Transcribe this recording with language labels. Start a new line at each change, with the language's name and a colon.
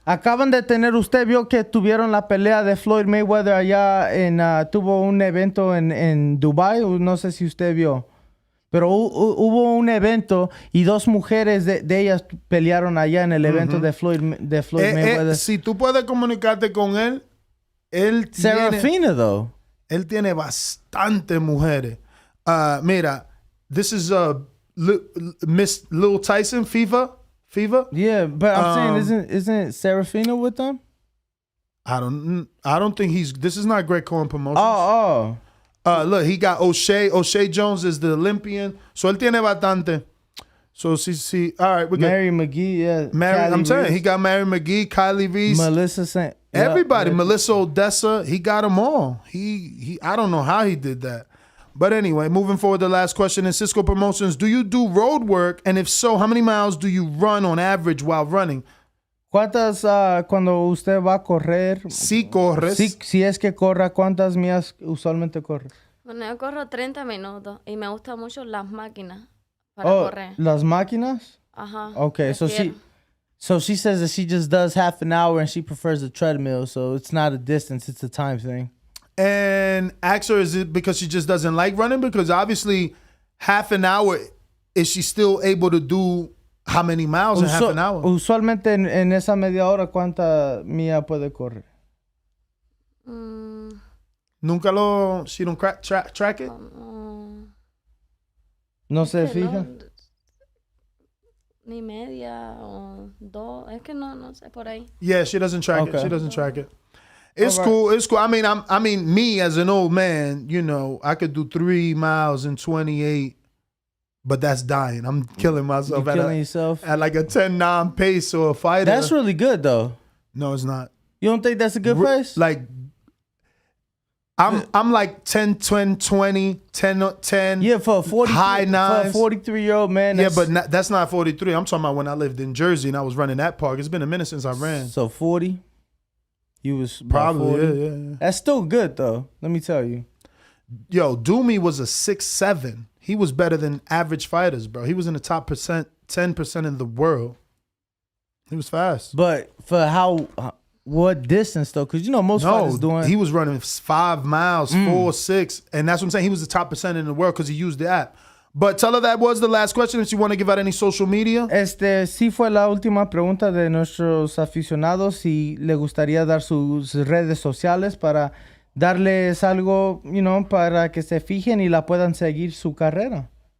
Spanish: Acaban de tener, usted vio que tuvieron la pelea de Floyd Mayweather allá tuvo un evento en Dubai, no sé si usted vio. Pero hubo un evento y dos mujeres de ellas pelearon allá en el evento de Floyd Mayweather. Si tú puedes comunicarte con él,
English: Serafina, though.
Spanish: Él tiene bastante mujeres.
English: Mira, this is Miss Lil Tyson, FIFA. Yeah, but I'm saying, isn't Serafina with them? I don't think this is not Greg Cohen Promotions. Oh. Look, he got O'Shea. O'Shea Jones is the Olympian. So
Spanish: él tiene bastante.
English: So see. All right, we got Mary McGee, yeah. I'm telling you, he got Mary McGee, Kylie Reese, Melissa St. Everybody, yeah. Melissa Odessa, he got them all. He I don't know how he did that. But anyway, moving forward, the last question in Cisco Promotions. Do you do road work? And if so, how many miles do you run on average while running?
Spanish: ¿Cuántas, cuando usted va a correr? Si corres. Si es que corra, ¿cuántas millas usualmente corre? Bueno, yo corro 30 minutos y me gustan mucho las máquinas para correr. ¿Las máquinas? Ajá.
English: Okay, so she says that she just does half an hour and she prefers the treadmill, so it's not a distance, it's a time thing. And ask her, is it because she just doesn't like running? Because obviously, half an hour, is she still able to do how many miles in half an hour?
Spanish: Usualmente en esa media hora, ¿cuánta milla puede correr? Nunca
English: she don't track it?
Spanish: No se fija. Ni media o dos, es que no sé por ahí.
English: Yeah, she doesn't track it. She doesn't track it. It's cool. It's cool. I mean, me as an old man, you know, I could do 3 miles in 28, but that's dying. I'm killing myself. You're killing yourself at like a 10-9 pace or a fighter. That's really good though. No, it's not. You don't think that's a good pace? Like, I'm like 10, 20, 10. Yeah, for a 43, high nines. For a 43-year-old man. Yeah, but that's not 43. I'm talking about when I lived in Jersey and I was running that park. It's been a minute since I ran. So 40. You was probably 40. Yeah. That's still good though. Let me tell you. Yo, Doomy was a 6'7". He was better than average fighters, bro. He was in the top 10% in the world. He was fast. But for what distance though? Because you know most fighters doing. He was running 5 miles, 4, 6, and that's what I'm saying. He was the top percent in the world because he used the app. But tell her that was the last question. If you want to give out any social media.
Spanish: Sí fue la última pregunta de nuestros aficionados. Si le gustaría dar sus redes sociales para darles algo, para que se fijen y la puedan seguir su carrera.